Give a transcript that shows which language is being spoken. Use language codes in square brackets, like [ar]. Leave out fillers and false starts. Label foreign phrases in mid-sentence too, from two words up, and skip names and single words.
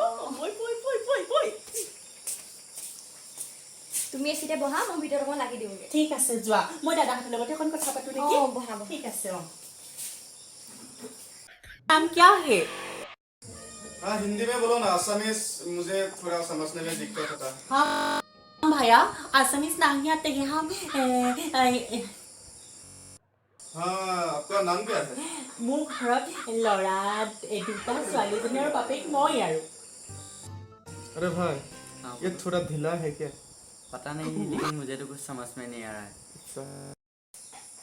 [as] তুমি এচিতে বহা মই ভিতৰত অকণ লাগি দিওঁগে ঠিক আছে যোৱা মই দাদাহঁতৰ লগতে অকণ কথা পাতো নেকি বহা ঠিক আছে [hi] नाम क्या है हिंदी में बोलो ना असमीज मुझे थोड़ा समझने में दिक्कत होता है हाँ भैया असमीज नहीं आते हैं हम आपका नाम क्या है [as] মোৰ ঘৰত ল'ৰা দুটা ছোৱালীজনী আৰু বাপেক মই আৰু [hi] अरे भाई ये थोड़ा ढीला है क्या पता नहीं लेकिन मुझे तो कुछ समझ में नहीं आ रहा है